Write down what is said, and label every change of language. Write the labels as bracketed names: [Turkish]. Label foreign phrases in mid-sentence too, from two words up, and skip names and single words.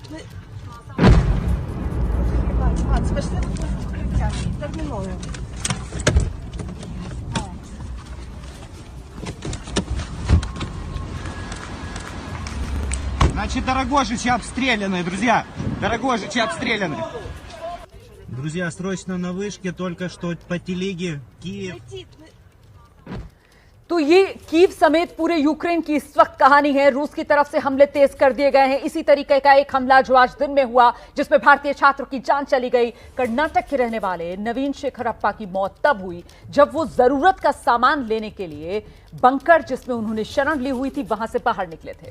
[Russian] Значит, Дорогожичи обстреляны, друзья. Дорогожичи обстреляны. Друзья, срочно на вышке, только что по телеге, Киев. [Hindi] तो ये कीव समेत पूरे यूक्रेन की इस वक्त कहानी है। रूस की तरफ से हमले तेज कर दिए गए हैं। इसी तरीके का एक हमला जो आज दिन में हुआ जिसमें भारतीय छात्रों की जान चली गई। कर्नाटक के रहने वाले नवीन शेखरप्पा की मौत तब हुई जब वो जरूरत का सामान लेने के लिए बंकर जिसमें उन्होंने शरण ली हुई थी वहां से बाहर निकले थे।